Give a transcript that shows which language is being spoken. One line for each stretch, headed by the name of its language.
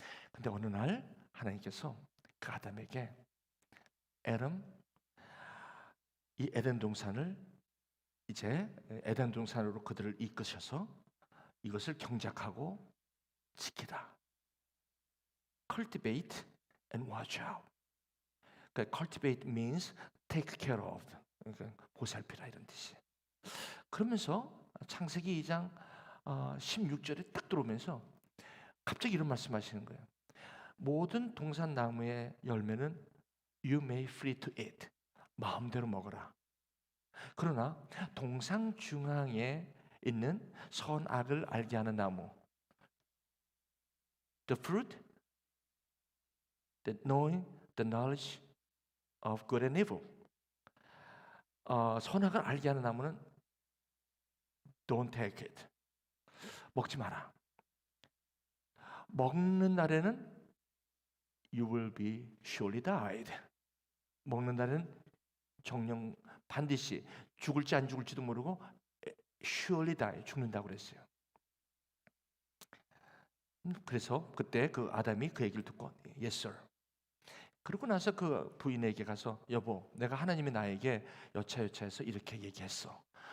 Korean: 근데 어느 날 하나님께서 그 아담에게 이 에덴 동산을 이제 에덴 동산으로 그들을 이끄셔서 이것을 경작하고 지키다.
English: Cultivate and watch out.
Korean: 그러니까
English: cultivate means take care of.
Korean: 그러니까 보살피라 이런 뜻이에요. 그러면서 창세기 2장 16절에 딱 들어오면서 갑자기 이런 말씀하시는 거예요. 모든 동산 나무의 열매는
English: you may free to eat.
Korean: 마음대로 먹어라. 그러나 동산 중앙에 있는 선악을 알게 하는 나무.
English: The fruit that knowing the knowledge of good and evil.
Korean: 선악을 알게 하는 나무는
English: don't take it.
Korean: 먹지 마라. 먹는 날에는
English: you will be surely died.
Korean: 먹는 날에는 정령 반드시 죽을지 안 죽을지도 모르고
English: surely die,
Korean: 죽는다고 그랬어요. 그래서 그때 그 아담이 그 얘기를 듣고
English: yes sir.
Korean: 그러고 나서 그 부인에게 가서 여보, 내가 하나님이 나에게 여차여차해서 이렇게 얘기했어.